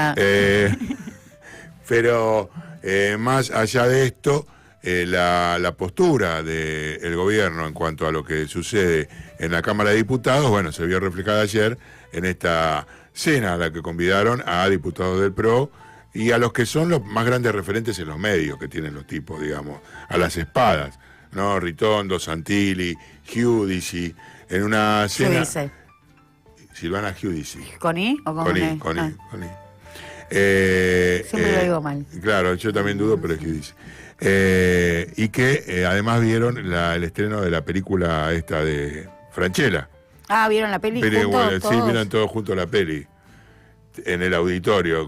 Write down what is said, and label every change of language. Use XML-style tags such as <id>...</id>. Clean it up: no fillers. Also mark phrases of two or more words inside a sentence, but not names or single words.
<es>Pero más allá de esto, la postura del gobierno en cuanto a lo que sucede en la Cámara de Diputados, bueno, se vio reflejada ayer en esta cena a la que convidaron a diputados del PRO y a los que son los más grandes referentes en los medios que tienen los tipos, digamos, a las espadas, ¿no? Ritondo, Santilli, Giudici, en una cena... Giudice. Silvana Giudici. ¿Con I o con I? Con I. Siempre lo digo mal. Claro, yo también dudo, pero es Giudici. Y que además vieron el estreno de la película esta de Franchella. Ah, ¿vieron la peli juntos? Sí, vieron todos juntos la peli. En el auditorio.</es>